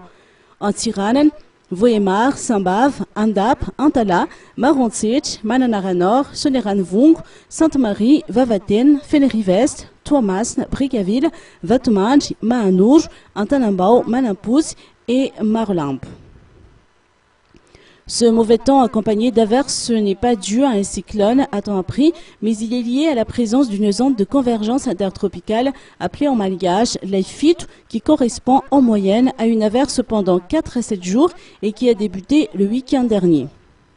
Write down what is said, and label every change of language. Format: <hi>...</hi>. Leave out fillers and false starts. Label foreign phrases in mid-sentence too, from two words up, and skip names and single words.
<fr>Antiranan, Voyemar, Sambav, Andap, Antala, Marontsit, Mananaranor, Soneranvung, Sainte-Marie, Vavaten, Fenerive-Est, Thomas, Bricaville, Vatmanj, Maanouj, Antanambao, Manampous et Marlamp. Ce mauvais temps accompagné d'averses n'est pas dû à un cyclone à temps pris, mais il est lié à la présence d'une zone de convergence intertropicale appelée en malgache l'aifit, qui correspond en moyenne à une averse pendant 4 à 7 jours et qui a débuté le week-end dernier.</fr>